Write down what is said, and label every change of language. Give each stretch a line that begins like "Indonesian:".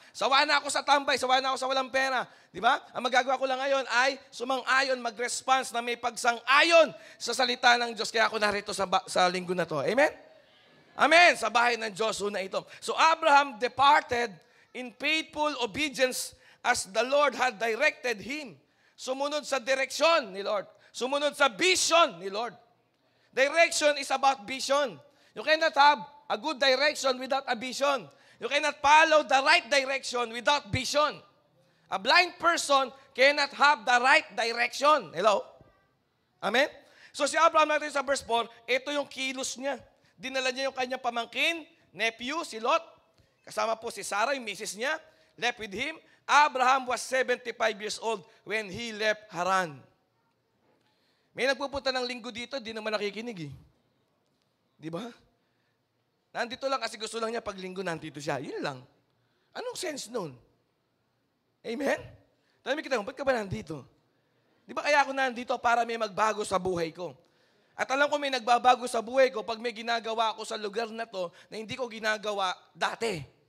Filipino: Sawa na ako sa tambay, sawa na ako sa walang pera. Di ba? Ang magagawa ko lang ngayon ay sumang-ayon, mag-response na may pagsang-ayon sa salita ng Diyos. Kaya ako narito sa linggo na to. Amen? Amen. Sa bahay ng Diyos na ito.
English: So Abraham departed in faithful obedience as the Lord had directed him.
Filipino: Sumunod sa direksyon ni Lord. Sumunod sa vision ni Lord.
English: Direction is about vision. You cannot have a good direction without a vision. You cannot follow the right direction without vision. A blind person cannot have the right direction.
Filipino: Hello? Amen? So si Abraham natin sa verse 4, ito yung kilos niya. Dinala niya yung kanyang pamangkin, nephew, si Lot. Kasama po si Sarah, yung misis niya.
English: Left with him. Abraham was 75 years old when he left Haran.
Filipino: May nagpupunta ng linggo dito, di naman nakikinig eh. Di ba? Nandito lang kasi gusto lang niya pag linggo nandito siya. Yun lang. Anong sense nun? Amen? Tanong kita, ba't ka ba nandito? Di ba kaya ako nandito para may magbago sa buhay ko? At alam ko may nagbabago sa buhay ko pag may ginagawa ako sa lugar na to na hindi ko ginagawa dati.